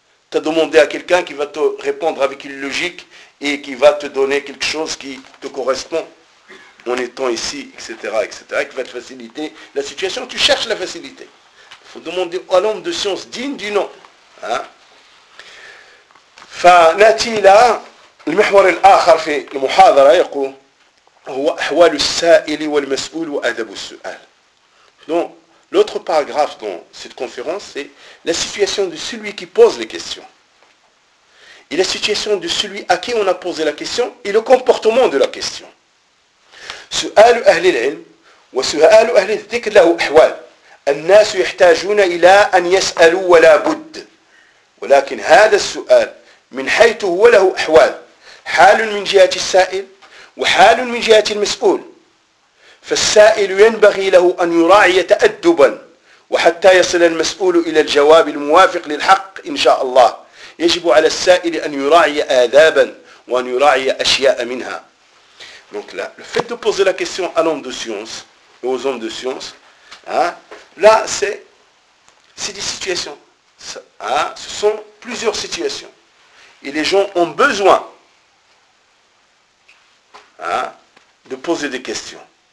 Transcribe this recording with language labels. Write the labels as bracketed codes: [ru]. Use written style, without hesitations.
[fr] Tu as demandé à quelqu'un qui va te répondre avec une logique et qui va te donner quelque chose qui te correspond en étant ici, etc., etc., qui va te faciliter la situation. Tu cherches la facilité. Demander à l'homme de science digne du nom. [ar] فناتي الى المحور الاخر في المحاضره يقول هو احوال السائل والمسؤول وادب السؤال. [fr] Donc l'autre paragraphe dans cette conférence c'est la situation de celui qui pose les questions. Et la situation de celui à qui on a posé la question et le comportement de la question. [ar] سؤال اهل العلم وسؤال اهل الذكر له احوال. الناس يحتاجون إلى أن يسألوا ولا بد ولكن هذا السؤال من حيث هو له أحوال حال من جهة السائل وحال من جهة المسؤول فالسائل ينبغي له أن يراعي تأدبا وحتى يصل المسؤول إلى الجواب الموافق للحق إن شاء الله يجب على السائل أن يراعي آدابا وأن يراعي أشياء منها. [fr] Donc là, le fait de poser la question à l'homme de science et aux hommes de science, là, c'est des situations. Ce sont plusieurs situations. Et les gens ont besoin de poser des questions.